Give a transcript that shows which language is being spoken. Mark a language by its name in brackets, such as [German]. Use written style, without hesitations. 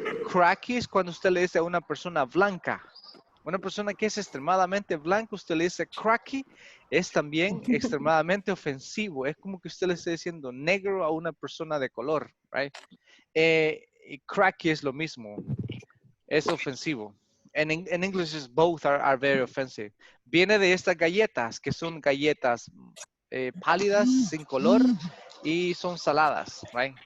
[Spanish] Cracky es cuando usted le dice a una persona blanca. Una persona que es extremadamente blanca, usted le dice cracky, es también extremadamente ofensivo. Es como que usted le esté diciendo negro a una persona de color, right? Y cracky es lo mismo. Es ofensivo. [English] And in English, both are very offensive. [Spanish] Viene de estas galletas, que son galletas pálidas, sin color, y son saladas, right?